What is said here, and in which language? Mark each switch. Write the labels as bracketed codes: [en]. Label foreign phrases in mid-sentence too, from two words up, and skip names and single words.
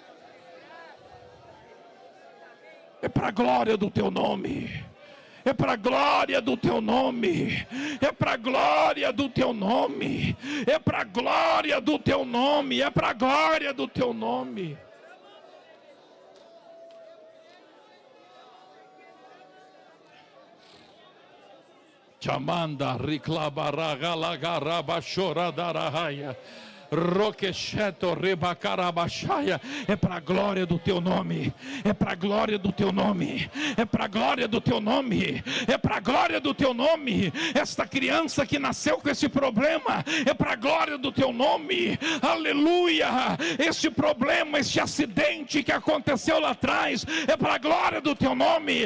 [pt] É para a glória do teu nome. É para a glória do teu nome. É para a glória do teu nome. É para a glória do teu nome. É para a glória do teu nome. Chamanda riclabaragalagarabashoradarahaya. Roquecheto rebacarabachaya. É para a glória do teu nome. É para a glória do teu nome. É para a glória do teu nome. É para a glória do teu nome. Esta criança que nasceu com esse problema, é para a glória do teu nome. Aleluia. Este problema, este acidente que aconteceu lá atrás, é para a glória do teu nome.